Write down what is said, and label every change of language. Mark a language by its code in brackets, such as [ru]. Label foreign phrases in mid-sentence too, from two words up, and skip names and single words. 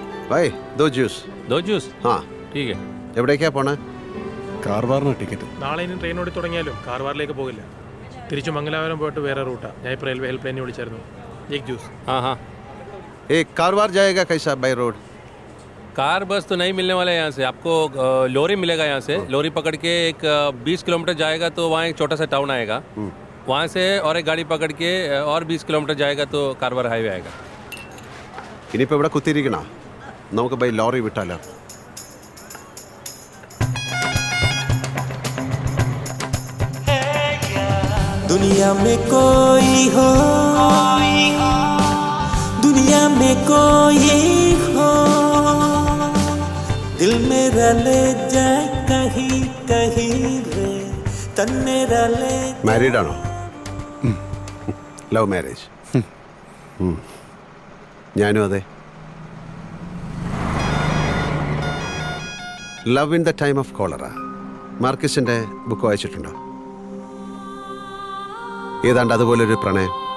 [ml] भाई 2 ജ്യൂസ്. 2 ജ്യൂസ്. [hi] हाँ ठीक है. [ml] എവിടേക്കാ പോണേ? കാർവാറിന് ടിക്കറ്റ്. നാളെ ഇനി ട്രെയിൻ ഓടി തുടങ്ങിയാലും കാർവാറിലേക്ക് പോകില്ല. തിരിച്ചു മംഗലാപുരം പോയിട്ട് വേറെ റൂട്ടാണ്. ഞാൻ ഇപ്പോൾ റെയിൽവേ ഹെൽപ്പ് ലൈനിൽ വിളിച്ചായിരുന്നു. 1 ജ്യൂസ്. [hi] हाँ हाँ. एक कारवार जाएगा कैसा बाय रोड? कार बस तो नहीं मिलने वाला है यहाँ से. आपको लोरी मिलेगा यहाँ से. लोरी पकड़ के एक 20 किलोमीटर जाएगा तो वहाँ एक छोटा सा टाउन आएगा. वहाँ से और एक गाड़ी पकड़ के और 20 किलोमीटर जाएगा तो कारवार हाईवे आएगा. [ml] ഇനിയിപ്പോൾ ഇവിടെ കുത്തിയിരിക്കണ നമുക്ക് [en] by lorry [ml] വിട്ടാലോ? [hi] दुनिया में कोई हो, दुनिया में कोई हो, दिल मेरा ले जाए कहीं कहीं रे, तन मेरा ले. [ml] മാരീഡ് ആണോ? [en] love marriage? [ml] ഞാനും അതെ. ലവ് ഇൻ ദ ടൈം ഓഫ് കോളറ, മാർക്കിസിന്റെ ബുക്ക് വായിച്ചിട്ടുണ്ടോ? ഏതാണ്ട് അതുപോലൊരു പ്രണയം.